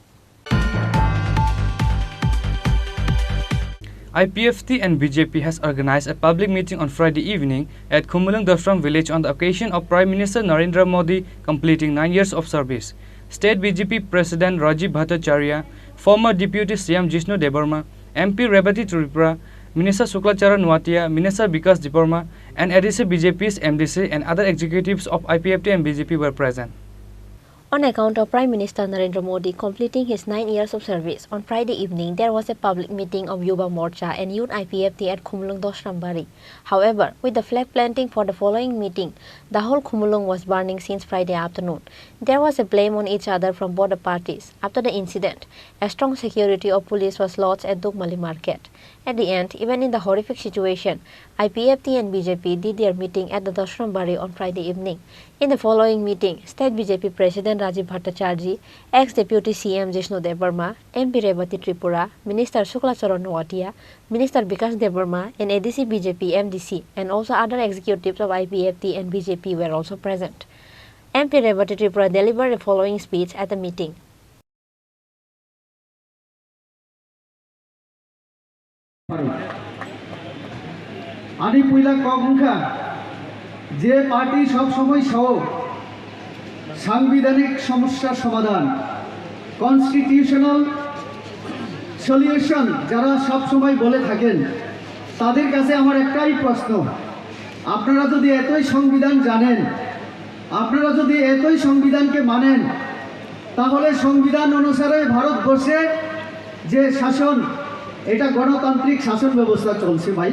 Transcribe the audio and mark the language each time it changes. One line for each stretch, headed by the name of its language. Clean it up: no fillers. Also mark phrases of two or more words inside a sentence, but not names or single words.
English: IPFT and BJP has organized a public meeting on Friday evening at Khumulung Dosram village on the occasion of Prime Minister Narendra Modi completing 9 years of service. State BJP President Rajiv Bhattacharya, former Deputy CM Jishnu Debarma, MP Rebati Tripura, Minister Suklacharan Nuatia, Minister Vikas Diparma, and ADC BJP's MDC and other executives of IPFT and BJP were present. On account of Prime Minister Narendra Modi completing his 9 years of service, on Friday evening there was a public meeting of Yuva Morcha and Youth IPFT at Khumulung Dosrambari. However, with the flag planting for the following meeting, the whole Khumulung was burning since Friday afternoon. There was a blame on each other from both the parties. After the incident, a strong security of police was lodged at Dukmali Market. At the end, even in the horrific situation, IPFT and BJP did their meeting at the Dosrambari on Friday evening. In the following meeting, State BJP President Rajiv Bhattacharya, ex-Deputy CM Jishnu Debarma, MP Rebati Tripura, Minister Suklacharan Nuatia, Minister Vikas Debarma, and ADC BJP MDC, and also other executives of IPFT and BJP were also present. MP Rebati Tripura delivered the following speech at the meeting.
Kok Borok: Ani puila kogungka
Bangla: যে পার্টি সব সময় সহ সাংবিধানিক সমস্যার সমাধান
English: constitutional solution
Bangla: যারা সব সময় বলে থাকেন তাদের কাছে আমার একটাই প্রশ্ন, আপনারা যদি এতই সংবিধান জানেন, আপনারা যদি এতই সংবিধানকে মানেন, তাহলে সংবিধান অনুসারে ভারতবর্ষে যে শাসন এটা গণতান্ত্রিক শাসন ব্যবস্থা চলছে ভাই।